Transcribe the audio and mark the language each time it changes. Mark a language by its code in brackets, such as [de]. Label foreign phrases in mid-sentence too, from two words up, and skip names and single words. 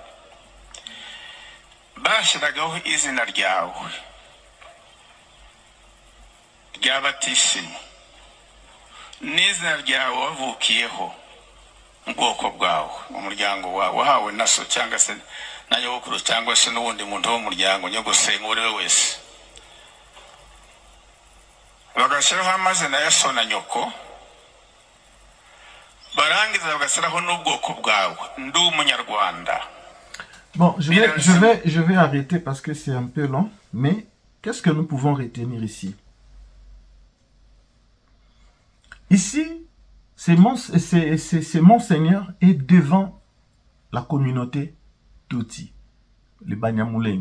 [rw] bashiragaho izina ryawe ry'abatisimo n'izina ryawe wavukiyeho ubwoko bwawe umuryango wawe wahawe naso cyangwa se na nyogokuru cyangwa se n'ubundi muntu wo muryango nyogosenga uri wese bagashyiraho amazina ya so na nyoko barangiza bagashyiraho n'ubwoko bwawe ndi umunyarwanda. [fr] Bon, je vais arrêter parce que c'est un peu long, mais qu'est-ce que nous pouvons retenir ici? Ici, c'est Monseigneur est devant la communauté Tutsi, le Banyamulenge.